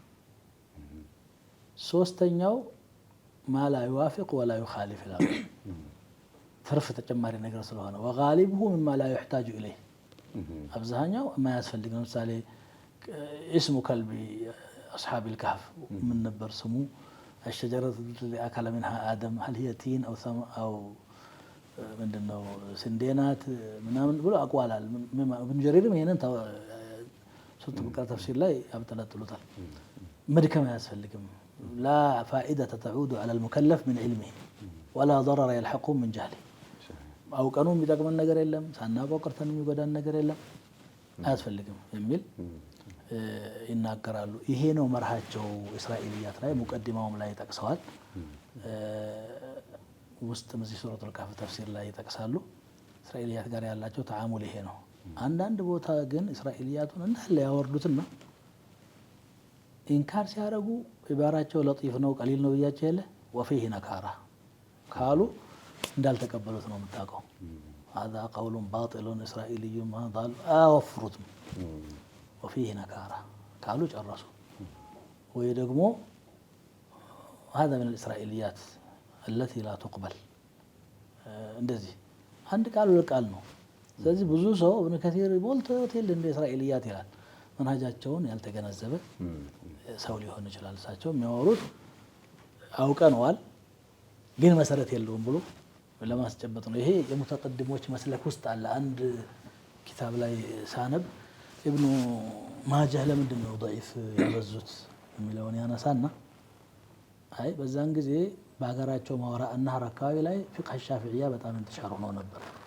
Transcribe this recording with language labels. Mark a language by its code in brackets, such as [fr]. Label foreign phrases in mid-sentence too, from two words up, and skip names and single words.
[am] ሶስተኛው [ar] ما لا يوافق ولا يخالف [am] ይላሉ። ትርፍ ተጨማሪ ነገር ስለሆነ [ar] وغالبه مما لا يحتاج إليه [am] አብዛኛው የማያስፈልግ ነው። ለምሳሌ [ar] اسم كلب أصحاب الكهف [am] ምን ነበር ስሙ? [ar] الشجرة التي أكل منها آدم هل هي تين أو [am] ምንድነው ስንዴናት ምናምን ብሎ አቋላል። ኢብኑ ጀሪርም ይሄንን ሱረቱ በቀራ ተፍሲር ላይ ያብጠለጥሉታል። መድከም አያስፈልግም። [ar] لا فائدة تعود على المكلف من علمه ولا ضرر يلحقه من جهله [am] አውቀኑ የሚጠቅመን ነገር የለም፣ ሳናውቀው ቀርተን የሚጎዳን ነገር የለም፣ አያስፈልግም የሚል ይናገራሉ። ይሄ ነው መርሃቸው። እስራኤልያት ላይ ሙቀዲማውም ላይ ጠቅሰዋል። ውስጥ እዚህ ሱረቱል ካህፍ ተፍሲር ላይ ይጠቅሳሉ። እስራኤልያት ጋር ያላቸው ተዓሙል ይሄ ነው። አንዳንድ ቦታ ግን እስራኤልያቱን እንዳለ ያወርዱትና ኢንካር ሲያደርጉ ዒባራቸው ለጢፍ ነው፣ ቀሊል ነው ብያቸው የለ [ar] وفيه نكارة [am] ካሉ እንዳልተቀበሉት ነው የምታውቀው። [ar] هذا قول باطل اسرائيلي ما ضال [am] አወፍሩትም ወፊህ [ar] ነካራ [am] ካሉ ጨረሱ። ወይ ደግሞ [ar] هذا من الإسرائيليات التي لا تقبل [am] እንደዚህ አንድ ቃል ለቃል ነው። ስለዚህ ብዙ ሰው እብነ ከሲር ሞልቶታል እንደ እስራኤልያት ይላል። መንሃጃቸውን ያልተገነዘበ ሰው ሊሆን ይችላል። እሳቸው የሚያወሩት አውቀነዋል ግን መሰረት የለውም ብሎ ለማስጨበጥ ነው። ይሄ የሙተቀድሞች መስለክ ውስጥ አለ። አንድ ኪታብ ላይ ሳነብ ኢብኑ ማጃህ ለምንድን ነው ضعيف ያበዙት የሚለውን ያነሳና አይ በዛን ጊዜ በሀገራቸው ማወራ النهر አካባቢ ላይ [ar] فقه شافعية [am] በጣም እንተሻሩ ነው ነበር።